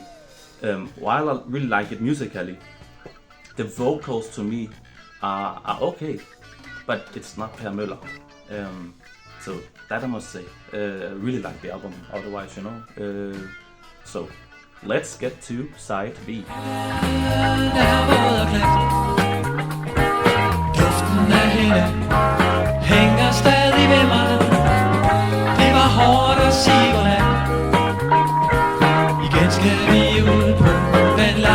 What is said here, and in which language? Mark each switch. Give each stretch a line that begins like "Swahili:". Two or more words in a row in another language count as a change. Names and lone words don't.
English: While I really like it musically, the vocals to me are okay. But it's not Per Møller. So that I must say. I really like the album otherwise, So let's get to side B.
Danish: Duften af hende hænger stadig ved mig. Det var hårdt at sige godnat. Igen skal vi ud på